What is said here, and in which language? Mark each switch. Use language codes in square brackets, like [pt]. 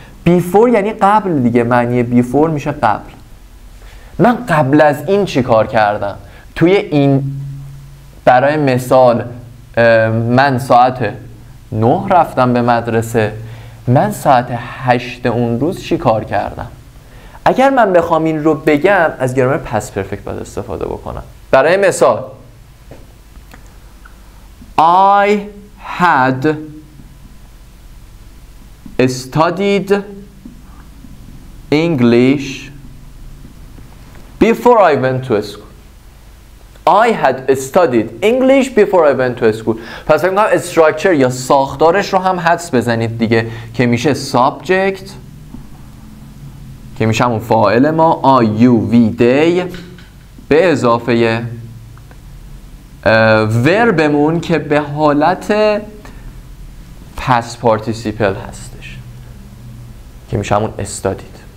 [fa] before یعنی قبل دیگه، معنی before میشه قبل. من قبل از این چی کار کردم؟ توی این برای مثال من ساعت 9 رفتم به مدرسه، من ساعت 8 اون روز چی کار کردم؟ اگر من بخوام این رو بگم از گرامر پست پرفکت باید استفاده بکنم. برای مثال [en] I had studied English before I went to a school. I had studied English before I went to a school. [fa] پس فکر می‌کنم استراکچر یا ساختارش رو هم حدس بزنید دیگه که میشه subject که میشه همون فاعل ما I, you, we, they به اضافه وربمون که به حالت past participle هستش که میشه همون studied.